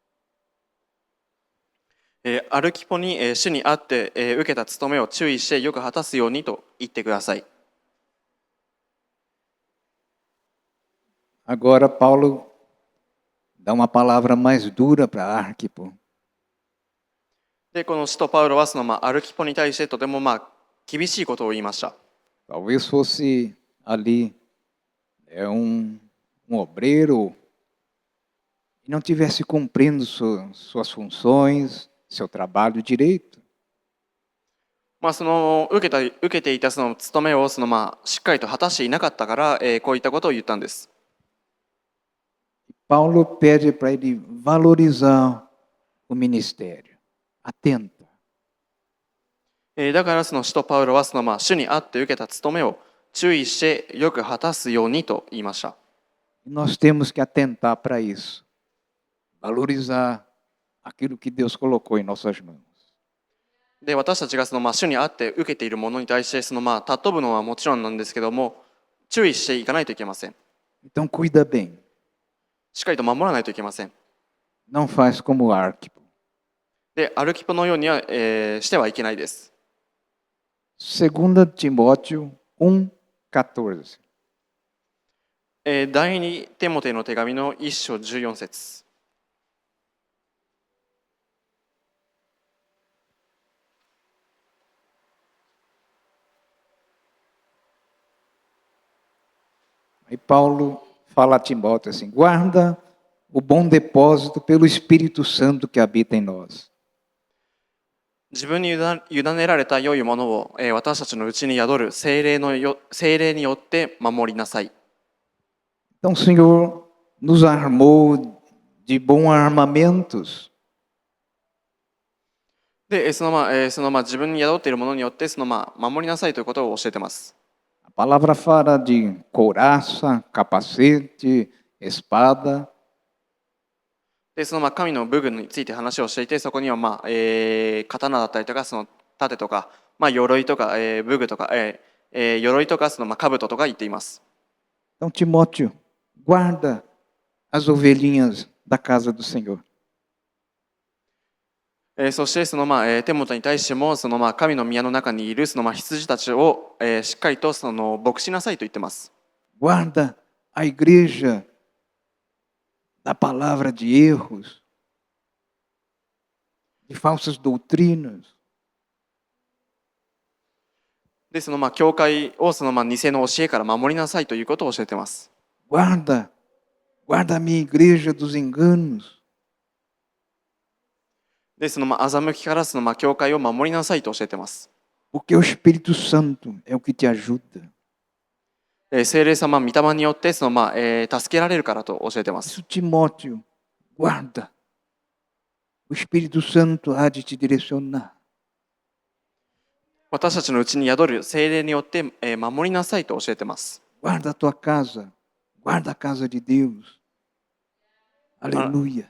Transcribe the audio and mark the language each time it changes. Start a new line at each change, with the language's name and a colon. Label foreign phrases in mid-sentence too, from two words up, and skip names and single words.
Japanese: アルキポに主にあって受けた務めを注意してよく果たすようにと言ってください。
Portuguese: Agora Paulo dá uma palavra mais dura para Arquipo.
Japanese: で、この使徒パウロはアルキポに対してとても厳しいことを言いました。
Portuguese: Talvez fosse ali um obreiro e não tivesse cumprindo suas funções, seu trabalho direito.
Japanese: まあ、その受けていたその務めをしっかりと果たしていなかったから、こういったことを言ったんです。
Portuguese: Paulo pede para ele valorizar o ministério. Atenta.
Japanese: だからその使徒パウロは主にあって受けた務めを注意してよく果たすようにと言いました。
Portuguese: E nós temos que atentar para isso. Valorizar aquilo que Deus colocou em nossas mãos.
Japanese: で、私たちが主にあって受けているものに対して尊ぶのはもちろんなんですけども、注意していかないといけません。
Portuguese: Então cuida bem.
Japanese: しっかりと守らないといけません。
Portuguese: Não faz como Arquipo.
Japanese: で、アルキポのようには、してはいけないです。
Portuguese: 2 Timóteo 1:14.
Japanese: 第二テモテの手紙の1章14節。
Portuguese: E Paulo fala a Timóteo assim: guarda o bom depósito pelo Espírito Santo que habita em nós.
Japanese: 自分に委ねられた良いものを、私たちのうちに宿る聖霊によって守りなさい。
Portuguese: Então o Senhor nos armou de bons armamentos.
Japanese: で、自分に宿っているものによって守りなさいということを教えています。
Portuguese: A palavra fala de couraça, capacete, espada.
Japanese: で、神の武具について話をしていて、そこには刀だったりとか盾とか、鎧とか、武具とか、鎧とか兜とか言っています。
Portuguese: Então Timóteo, guarda as ovelhinhas da casa do Senhor.
Japanese: そしてテモテに対しても神の宮の中にいる羊たちを、しっかりと牧しなさいと言ってます。
Portuguese: Guarda a igreja da palavra de erros, de falsas doutrinas.
Japanese: で、教会を偽の教えから守りなさいということを教えています。
Portuguese: Guarda a minha igreja dos enganos.
Japanese: で、欺きから教会を守りなさいと教えています。
Portuguese: Porque o Espírito Santo é o que te ajuda.
Japanese: 聖霊様、御霊によって助けられるからと教えています。
Portuguese: Isso, Timóteo, guarda. O Espírito Santo há de te direcionar.
Japanese: 私たちのうちに宿る聖霊によって守りなさいと教えています。
Portuguese: Guarda a tua casa. Guarda a casa de Deus. Aleluia.